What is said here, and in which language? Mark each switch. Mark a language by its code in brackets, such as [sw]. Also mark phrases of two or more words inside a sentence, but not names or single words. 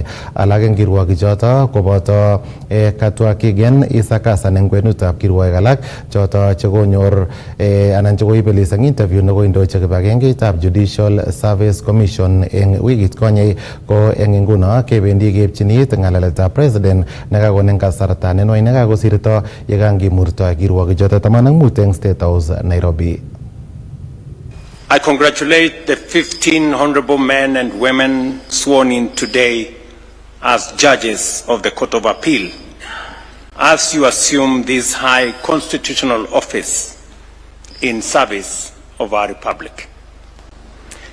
[kln] Alak eng kirwokichoto koboto Katwa Kigen Kass eng kwenutab kirwoik alak choto chekonyor anan chekoibelis eng interview nekoindochi kibagengeitab Judicial Service Commission eng wikit konye ko eng nguno kebendi keipchinit ng'alaletab president nekakon eng kasarta nenwai nekakosirto yekangimurto kirwokichoto 15 eng State House Nairobi. [en] I congratulate the 15 honorable men and women sworn in today as judges of the Court of Appeal as you assume this high constitutional office in service of our republic.